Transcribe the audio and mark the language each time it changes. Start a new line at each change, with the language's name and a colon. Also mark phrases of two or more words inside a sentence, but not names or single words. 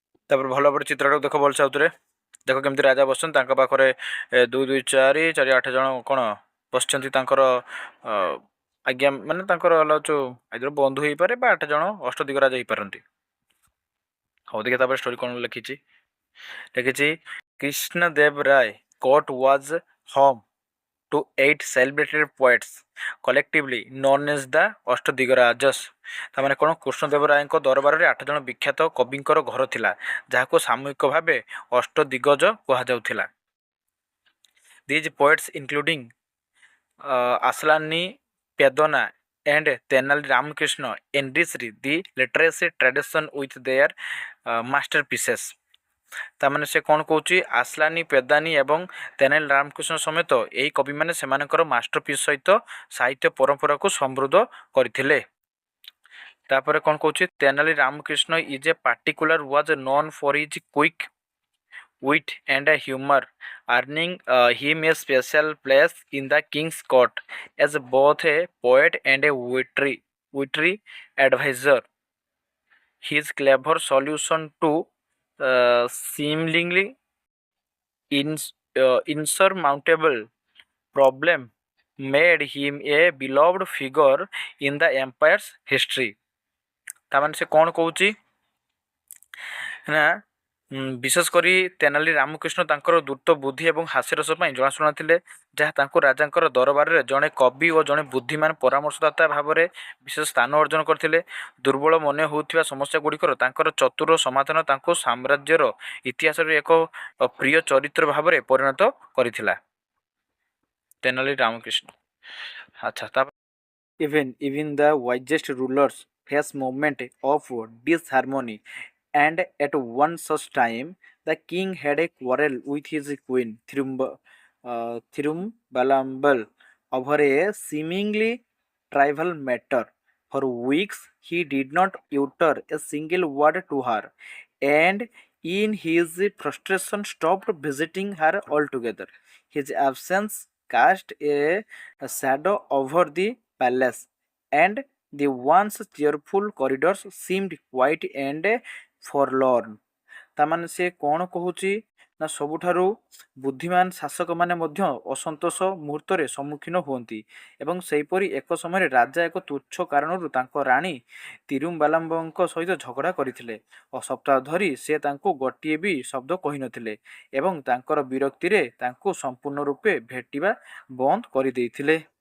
Odia: ତାପରେ ଭଲ ଭାବରେ ଚିତ୍ରଟାକୁ ଦେଖ ଭଲସେ ଆଉଥରେ ଦେଖ କେମିତି ରାଜା ବସିଛନ୍ତି ତାଙ୍କ ପାଖରେ 2 2 4 4 8 ଜଣ କ'ଣ ବସିଛନ୍ତି ତାଙ୍କର ଆଜ୍ଞା ମାନେ ତାଙ୍କର ହେଲା ଯେଉଁ ଆଇଦର ବନ୍ଧୁ ହେଇପାରେ ବା 8 ଜଣ ଅଷ୍ଟଦିଗ ରାଜା ହେଇପାରନ୍ତି। ହଉ ଦେଖିଆ ତାପରେ ଷ୍ଟୋରି କ'ଣ ଲେଖିଛି ଲେଖିଛି
English: କୃଷ୍ଣଦେବ ରାୟ court was home to 8 celebrated poets collectively known as the ଅଷ୍ଟଦିଗରାଜସ୍।
Odia: ତାମାନେ କ'ଣ କୃଷ୍ଣଦେବ ରାୟଙ୍କ ଦରବାରରେ 8 ଜଣ ବିଖ୍ୟାତ କବିଙ୍କର ଘର ଥିଲା ଯାହାକୁ ସାମୂହିକ ଭାବେ ଅଷ୍ଟଦିଗଜ କୁହାଯାଉଥିଲା।
English: These poets including Aslani Pedona and Tenali Ramakrishna enriched the literary tradition with their masterpieces।
Odia: ତାମାନେ ସେ କ'ଣ କହୁଛି ଆସଲାନୀ ପେଦାନୀ ଏବଂ ତେନାଲି ରାମକୃଷ୍ଣ ସମେତ ଏହି କବିମାନେ ସେମାନଙ୍କର ମାଷ୍ଟରପିସ୍ ସହିତ ସାହିତ୍ୟ ପରମ୍ପରାକୁ ସମୃଦ୍ଧ କରିଥିଲେ। ତାପରେ କ'ଣ କହୁଛି
English: ତେନାଲି ରାମକୃଷ୍ଣ is a particular was known for his quick wit and humor, earning him a special place in the king's court as both a poet and a witty advisor. His clever solution to seemingly insurmountable problem made him a beloved figure in the empire's history।
Odia: ତାମାନେ ସେ କ'ଣ କହୁଛି ନା ବିଶେଷ କରି ତେନାଲି ରାମକୃଷ୍ଣ ତାଙ୍କର ଦ୍ରୁତ ବୁଦ୍ଧି ଏବଂ ହାସ୍ୟରସ ପାଇଁ ଜଣାଶୁଣା ଥିଲେ ଯାହା ତାଙ୍କୁ ରାଜାଙ୍କର ଦରବାରରେ ଜଣେ କବି ଓ ଜଣେ ବୁଦ୍ଧିମାନ ପରାମର୍ଶଦାତା ଭାବରେ ବିଶେଷ ସ୍ଥାନ ଅର୍ଜନ କରିଥିଲେ। ଦୁର୍ବଳ ମନେ ହେଉଥିବା ସମସ୍ୟାଗୁଡ଼ିକର ତାଙ୍କର ଚତୁର ସମାଧାନ ତାଙ୍କୁ ସାମ୍ରାଜ୍ୟର ଇତିହାସରେ ଏକ ପ୍ରିୟ ଚରିତ୍ର ଭାବରେ ପରିଣତ କରିଥିଲା।
English: ତେନାଲି ରାମକୃଷ୍ଣ
Odia: ଆଚ୍ଛା ତାପରେ
English: even the wisest rulers face moment of disharmony and at one such time the king had a quarrel with his queen Thirumbalambal over a seemingly trivial matter. For weeks he did not utter a single word to her, and in his frustration stopped visiting her altogether. His absence cast a shadow over the palace, and the once cheerful corridors seemed quiet and forlorn।
Odia: ତାମାନେ ସେ କ'ଣ କହୁଛି ନା ସବୁଠାରୁ ବୁଦ୍ଧିମାନ ଶାସକମାନେ ମଧ୍ୟ ଅସନ୍ତୋଷ ମୁହୂର୍ତ୍ତରେ ସମ୍ମୁଖୀନ ହୁଅନ୍ତି ଏବଂ ସେହିପରି ଏକ ସମୟରେ ରାଜା ଏକ ତୁଚ୍ଛ କାରଣରୁ ତାଙ୍କ ରାଣୀ ତିରୁମ୍ବାଲାମ୍ବଙ୍କ ସହିତ ଝଗଡ଼ା କରିଥିଲେ ଓ ସପ୍ତାହ ଧରି ସେ ତାଙ୍କୁ ଗୋଟିଏ ବି ଶବ୍ଦ କହିନଥିଲେ ଏବଂ ତାଙ୍କର ବିରକ୍ତିରେ ତାଙ୍କୁ ସମ୍ପୂର୍ଣ୍ଣ ରୂପେ ଭେଟିବା ବନ୍ଦ କରିଦେଇଥିଲେ